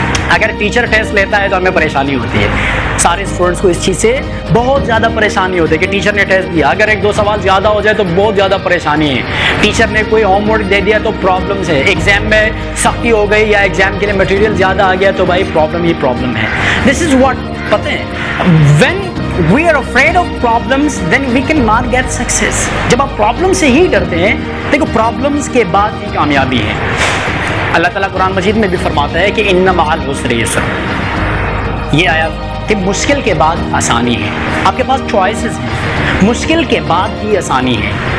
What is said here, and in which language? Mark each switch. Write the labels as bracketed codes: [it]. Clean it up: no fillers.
[ur] اگر teacher test لیتا ہے تو ہمیں پریشانی ہوتی ہے. سارے اسٹوڈنٹس کو اس چیز سے بہت زیادہ پریشانی ہوتی ہے کہ ٹیچر نے ٹیسٹ دیا, اگر ایک دو سوال زیادہ ہو جائے تو بہت زیادہ پریشانی ہے. ٹیچر نے کوئی ہوم ورک دے دیا تو پرابلمس ہے. ایگزام میں سختی ہو گئی یا ایگزام کے لیے مٹیریل زیادہ آ گیا تو بھائی پرابلم ہی پرابلم ہے. [en] this is what, [ur] پتہ ہے, [en] when we are afraid of problems then we cannot get success. [ur] جب آپ پرابلم سے ہی ڈرتے ہیں, دیکھو پرابلمس کے بعد ہی کامیابی ہے. اللہ تعالیٰ قرآن مجید میں بھی فرماتا ہے کہ [ar] ان مع العسر یسر. [ur] یہ آیا کہ مشکل کے بعد آسانی ہے. آپ کے پاس چوائسز ہیں, مشکل کے بعد ہی آسانی ہے.